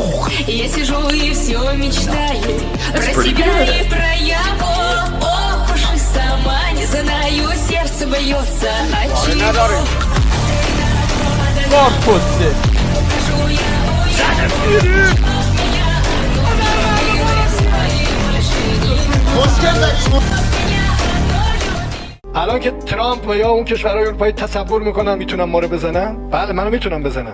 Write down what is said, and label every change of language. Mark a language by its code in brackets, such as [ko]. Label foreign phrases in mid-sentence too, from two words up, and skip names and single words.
[ru] Я сижу и все мечтаю про себя и про его. Ох уж и сама не знаю, сердце бьется от чего. [fa] الان که ترامپ و یا اون کشورهای اروپایی تصور میکنن میتونن ما رو بزنن، بله منو میتونم بزنن.